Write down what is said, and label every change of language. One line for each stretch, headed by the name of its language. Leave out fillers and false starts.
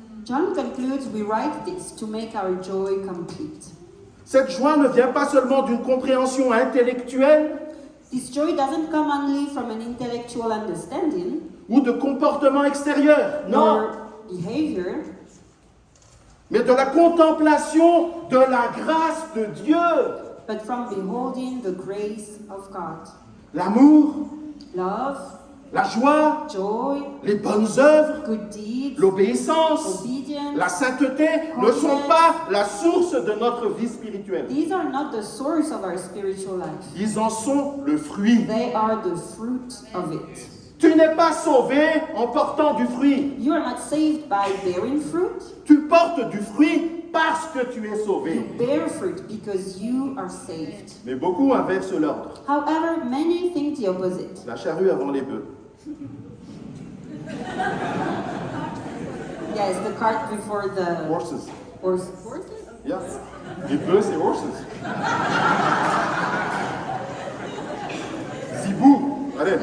English: John concludes, we write this to make our joy complete.
French: Cette joie ne vient pas seulement d'une compréhension intellectuelle
English: This joy doesn't come only from an intellectual understanding
French: ou de comportement extérieur, non,
English: or behavior,
French: mais de la contemplation de la grâce de Dieu.
English: but from beholding the grace of God.
French: L'amour,
English: Love,
French: la joie,
English: joy,
French: les bonnes œuvres,
English: good deeds,
French: l'obéissance,
English: obedience.
French: la sainteté ne sont pas la source de notre vie spirituelle.
English: These are not the source of our spiritual life.
French: Ils en sont le fruit.
English: They are the fruit of it.
French: Tu n'es pas sauvé en portant du fruit.
English: You are not saved by bearing fruit.
French: Tu portes du fruit parce que tu es
English: You
French: sauvé.
English: bear fruit because you are saved.
French: Mais beaucoup inversent l'ordre.
English: However, many think the opposite.
French: La charrue avant les bœufs.
English: Yes, the cart before the Horses. horse.
French: Yeah. Les bœufs, c'est horses. Zibou. Allez.